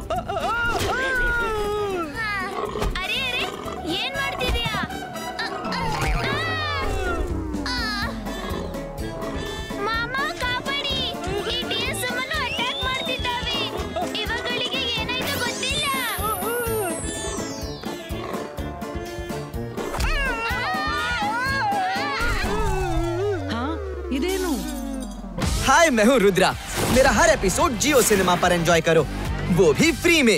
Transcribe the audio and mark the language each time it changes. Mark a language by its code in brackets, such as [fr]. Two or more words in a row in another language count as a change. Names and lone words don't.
[kn] ಅರೆ ಅರೆ, ಏನ್ ಮಾಡ್ತಿದ್ಯಾ? ಮಾಮ, ಕಾಪಾಡಿ. ಈ ಡಿಯರ್ ಸುಮ್ಮನೆ ಅಟ್ಯಾಕ್ ಮಾಡ್ತಿದ್ದಾವೆ. ಇವುಗಳಿಗೆ ಏನಾಯ್ತು ಗೊತ್ತಿಲ್ಲ. हाँ, इदेनु? [hi] हाय, मैं हूँ रुद्रा। मेरा हर एपिसोड जियो सिनेमा पर एंजॉय करो, वो भी फ्री में।